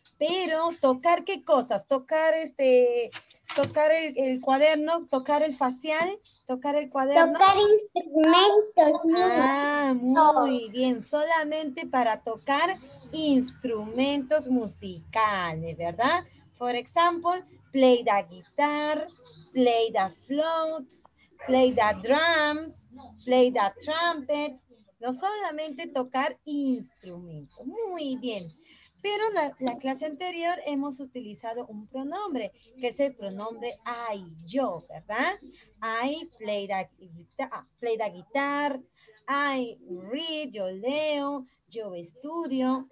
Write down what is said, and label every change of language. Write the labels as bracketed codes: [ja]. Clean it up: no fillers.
[es] Pero tocar ¿qué cosas? Tocar tocar el cuaderno, tocar el facial, tocar el cuaderno. Tocar instrumentos. Muy bien, solamente para tocar instrumentos musicales, ¿verdad? [en] For example, play the guitar, play the flute, play the drums, play the trumpet. [es] No solamente tocar instrumentos. Muy bien. Pero la clase anterior hemos utilizado un pronombre, que es el pronombre I, yo, ¿verdad? [en] I play the guitar, I read, [es] yo leo, yo estudio.